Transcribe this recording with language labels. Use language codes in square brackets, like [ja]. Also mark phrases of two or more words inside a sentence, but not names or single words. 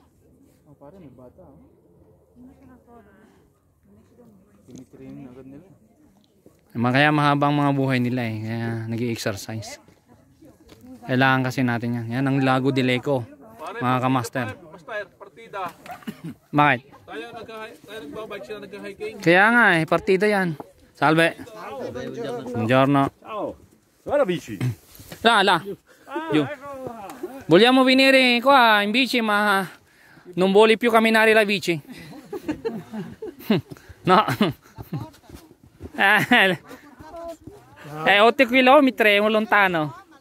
[tl] Oh, pare, may bata, oh. Tinitrain agad nila. Kaya mahabang mga buhay nila, eh. Kaya nag-i-exercise. Kailangan kasi natin yan. Yan ang Lago de Leco, mga kamaster. Basta partida. Bakit? Tayo nagbabike sila, nag-hiking. Kaya nga, eh. Partida yan. [it] Salve. Buongiorno. Ciao. Guarda bici. Là. Giù. Vogliamo venire qua in bici, ma non vuole più camminare la bici. No. 8 chilometri, è lontano.